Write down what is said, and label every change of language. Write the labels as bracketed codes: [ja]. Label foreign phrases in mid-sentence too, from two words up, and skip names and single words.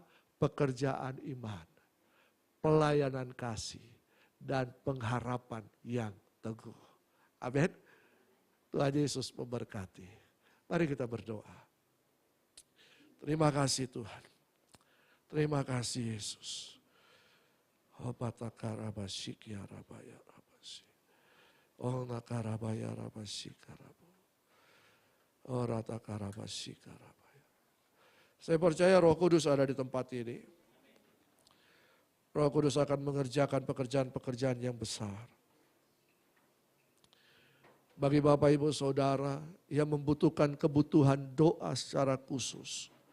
[id] Pekerjaan iman, pelayanan kasih, dan pengharapan yang teguh. Amin. Tuhan Yesus memberkati. Mari kita berdoa. Terima kasih Tuhan. Terima kasih Yesus. Oh patakarabasik ya rabaya rabasi. Oh nakarabaya rabasik karabu. Oh ratakarabasik karabaya. Saya percaya Roh Kudus ada di tempat ini. Roh Kudus akan mengerjakan pekerjaan-pekerjaan yang besar. Bagi Bapak Ibu Saudara yang membutuhkan kebutuhan doa secara khusus.